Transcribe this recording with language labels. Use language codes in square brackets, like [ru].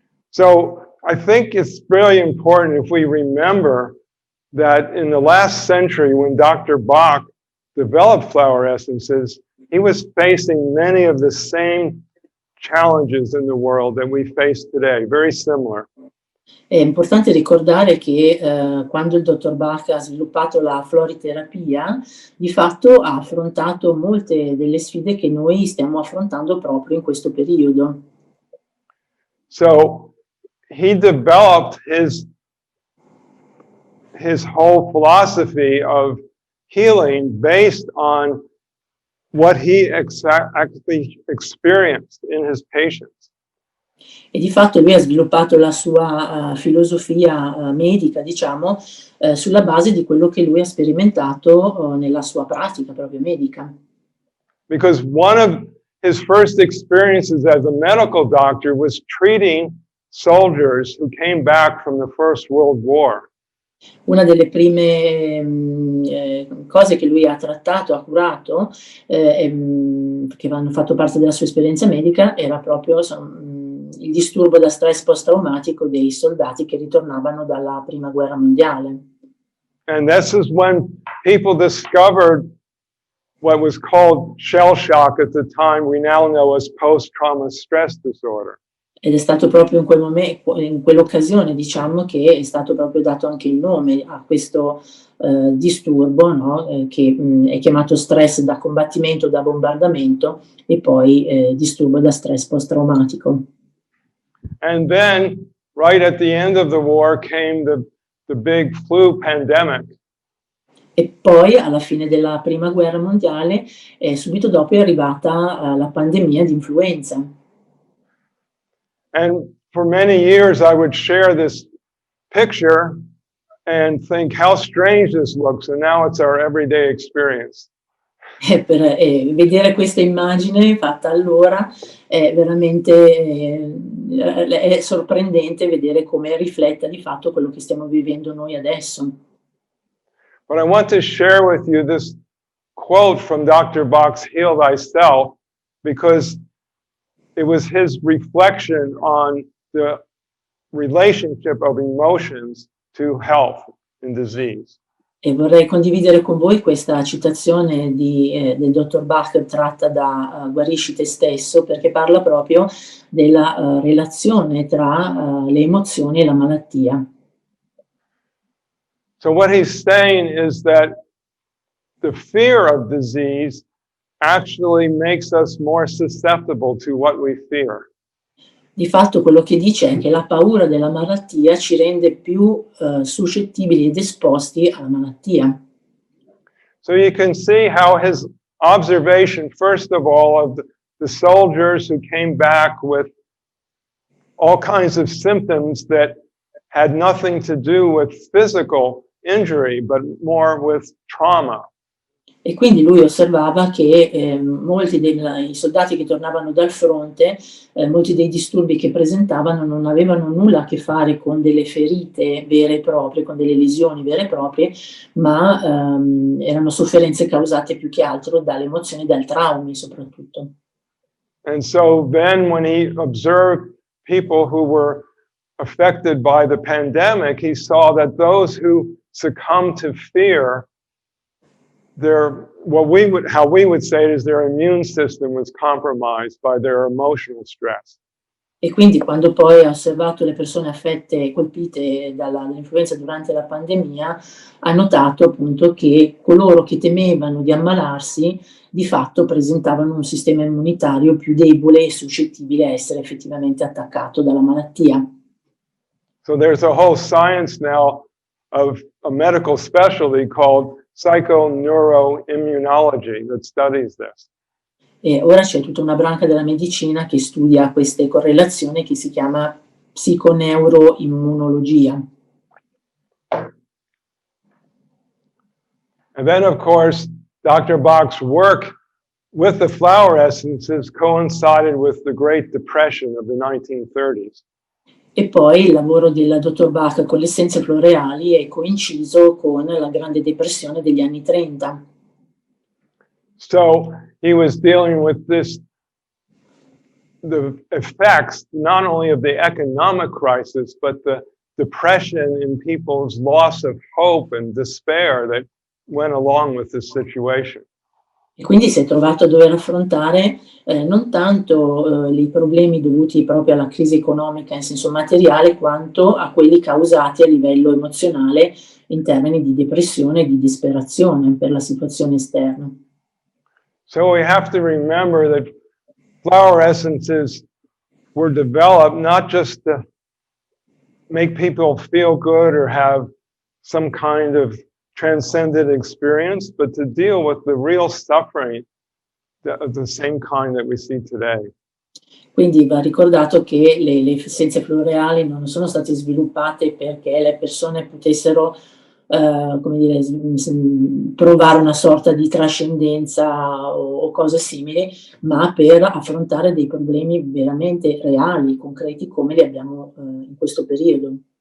[en] So I think it's really important if we remember that in the last century, when Dr. Bach developed flower essences, he was facing many of the same challenges in the world that we face today, very similar. [it] È importante ricordare che quando il dottor Bach ha sviluppato la floriterapia, di fatto ha affrontato molte delle sfide che noi stiamo affrontando proprio in questo periodo. [en] So he developed his whole philosophy of healing based on what he actually experienced in his patients. [it] E di fatto lui ha sviluppato la sua filosofia medica, diciamo, sulla base di quello che lui ha sperimentato nella sua pratica proprio medica. [en] Because one of his first experiences as a medical doctor was treating soldiers who came back from the First World War. [it] Una delle prime cose che lui ha trattato, ha curato, che hanno fatto parte della sua esperienza medica, era proprio il disturbo da stress post-traumatico dei soldati che ritornavano dalla Prima Guerra Mondiale. [en] And this is when people discovered what was called shell shock at the time, we now know as post-trauma stress disorder. [it] Ed è stato proprio in quel momento, in quell'occasione, diciamo, che è stato proprio dato anche il nome a questo disturbo, no? Che è chiamato stress da combattimento, da bombardamento, e poi disturbo da stress post-traumatico. [en] And then, right at the end of the war, came the big flu pandemic. [it] E poi, alla fine della Prima Guerra Mondiale, subito dopo è arrivata la pandemia di influenza. [en] And for many years, I would share this picture and think how strange this looks, and now it's our everyday experience. [it] Per vedere questa immagine fatta allora è veramente è sorprendente vedere come rifletta di fatto quello che stiamo vivendo noi adesso. [en] But I want to share with you this quote from Dr. Bach's Heal Thyself, because it was his reflection on the relationship of emotions to health and disease. [it] E vorrei condividere con voi questa citazione del dottor Bach tratta da Guarisci te stesso, perché parla proprio della relazione tra le emozioni e la malattia. [en] So what he's saying is that the fear of disease actually makes us more susceptible to what we fear. [it] Di fatto quello che dice è che la paura della malattia ci rende più suscettibili ed esposti alla malattia. [en] So you can see how his observation, first of all, of the soldiers who came back with all kinds of symptoms that had nothing to do with physical injury, but more with trauma. [it] E quindi lui osservava che molti dei soldati che tornavano dal fronte, molti dei disturbi che presentavano non avevano nulla a che fare con delle ferite vere e proprie, con delle lesioni vere e proprie, ma erano sofferenze causate più che altro dalle emozioni, dal traumi soprattutto. [en] And so then when he observed people who were affected by the pandemic, he saw that those who succumbed to fear, how we would say it is their immune system was compromised by their emotional stress. [it] E quindi quando poi ha osservato le persone affette, colpite dall'influenza durante la pandemia, ha notato appunto che coloro che temevano di ammalarsi di fatto presentavano un sistema immunitario più debole e suscettibile a essere effettivamente attaccato dalla malattia. [en] So there's a whole science now of a medical specialty called psychoneuroimmunology that studies this. [it] E ora c'è tutta una branca della medicina che studia queste correlazioni, che si chiama psiconeuroimmunologia. [en] And then, of course, Dr. Bach's work with the flower essences coincided with the Great Depression of the 1930s. [it] E poi il lavoro del dottor Bach con le essenze floreali è coinciso con la Grande Depressione degli anni 30. [en] So he was dealing with the effects not only of the economic crisis, but the depression in people's loss of hope and despair that went along with this situation. [it] E quindi si è trovato a dover affrontare non tanto i problemi dovuti proprio alla crisi economica in senso materiale, quanto a quelli causati a livello emozionale in termini di depressione e di disperazione per la situazione esterna. [en] So we have to remember that flower essences were developed not just to make people feel good or have some kind of transcendent experience, but to deal with the real suffering of the same kind that we see today. [it] Quindi va ricordato che le essenze floreali non sono state sviluppate perché le persone potessero come dire, provare una sorta di trascendenza o cose simili, ma per affrontare dei problemi veramente reali, concreti, come li abbiamo in questo periodo.